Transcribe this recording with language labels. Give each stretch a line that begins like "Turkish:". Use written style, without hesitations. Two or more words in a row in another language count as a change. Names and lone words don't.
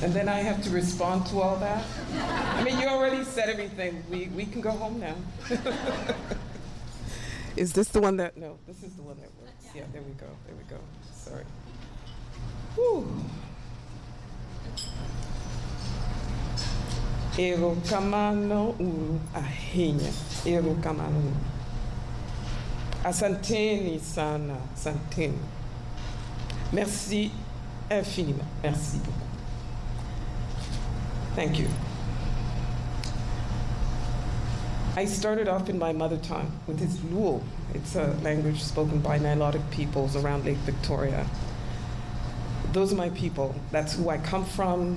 English: And then I have to respond to all that? I mean, you already said everything. We can go home now. Is this the one that, no, this is the one that works. Yeah, there we go, there we go. Sorry. Whew.
Luo (Kenya and Tanzania): Ero kamano uru ahinya. Ero kamano.
Swahili: Asanteni sana, santeni.
French: Merci infiniment. Merci beaucoup.
English: Thank you. I started off in my mother tongue, which is Luo. It's a language spoken by Nilotic peoples around Lake Victoria. Those are my people. That's who I come from.